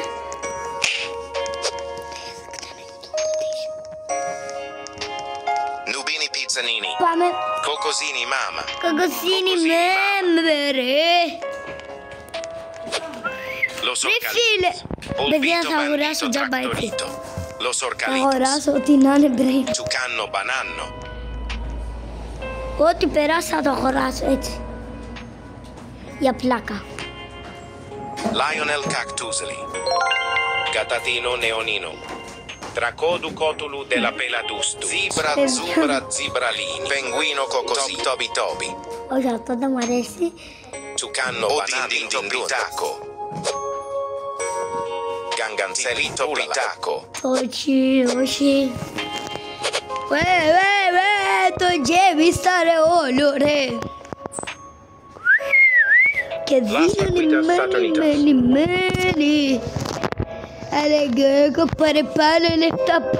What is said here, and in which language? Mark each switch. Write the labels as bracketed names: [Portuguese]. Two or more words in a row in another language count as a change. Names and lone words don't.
[Greek] Nubini Pizzanini. Πάμε. Cocosini Mama. Κοκοσίνι με ρε. Lo Ρε φίλε. Παιδιά θα αγοράσω τζάμπα έτσι. Lo Θα sorcalitos. αγοράσω ό,τι να είναι brain. Ciucanno bananno. Ό,τι περάσει θα το αγοράσω έτσι. Για πλάκα. Lionel Cactuseli. Gatatino Neonino. Tracodu Cotulu della Peladustu. Zebra Zubra Zibralini. Penguino Cocosì. Tobi Tobi. Όχι, αυτό δεν μου αρέσει. Ciucanno bananno Britaco. Ganganzellito Britaco. Όχι. Το γέμισα ρε όλο ρε. Και δίνει. Έλεγε έχω πάρει πάλι λεφτά.